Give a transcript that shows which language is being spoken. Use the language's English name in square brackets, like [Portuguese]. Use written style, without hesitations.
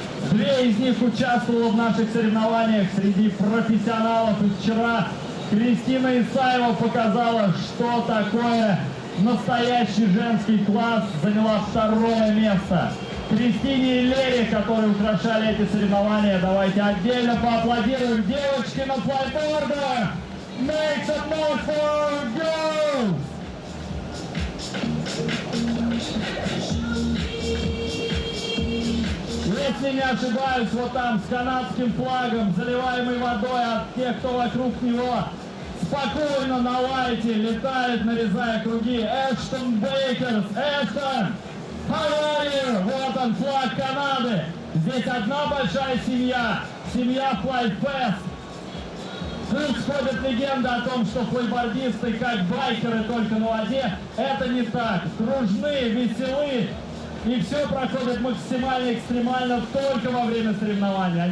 [Russian] 2 из них участвовало в наших соревнованиях среди профессионалов. И вчера Кристина Исаева показала, что такое настоящий женский класс, заняла 2-е место. Кристине и Лере, которые украшали эти соревнования, давайте отдельно поаплодируем. Девочки на флайбордах! [English] Make some noise for girls! [Russian] Если не ошибаюсь, вот там с канадским флагом, заливаемый водой от тех, кто вокруг него, спокойно на лайте летает, нарезая круги. Эштон Бейкерс. [English] Эштон, how are you? [Russian] Вот он, флаг Канады. Здесь одна большая семья, семья FlyFest. Тут сходит легенда о том, что флайбордисты, как байкеры, только на воде. Это не так. Дружны, веселы. И все проходит максимально экстремально только во время соревнований.